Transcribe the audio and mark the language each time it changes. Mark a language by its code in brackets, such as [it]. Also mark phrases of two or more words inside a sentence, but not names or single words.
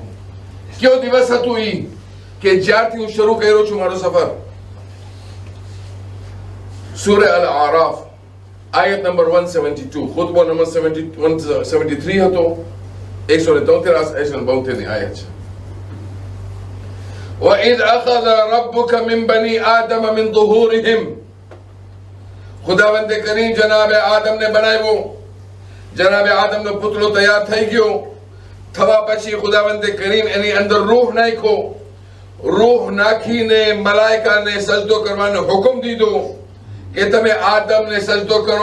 [gu] કયો દિવસ હતું ઈ કે જ્યારથી હું શરૂ કર્યો છું મારો સફર. સૂરા અલ આરાફ આયત નંબર 172, ખુતબો નંબર 173 હતો. 173 ની આયત છે. [ar] وَإِذْ أَخَذَ رَبُّكَ مِنْ بَنِي آدَمَ مِنْ ظُهُورِهِمْ. [gu] ખુદાવંદે કરીમ જનાબે આદમને બનાવ્યો. જનાબે આદમનો પુતળો તૈયાર થઈ ગયો. થવા પછી ખુદાવંદે કરીમ એની અંદર રૂહ નાખ્યો. રૂહ નાખીને મલાઈકાને સજદો કરવાનો હુકમ દીધો કે તમે આદમને સજદો કરો.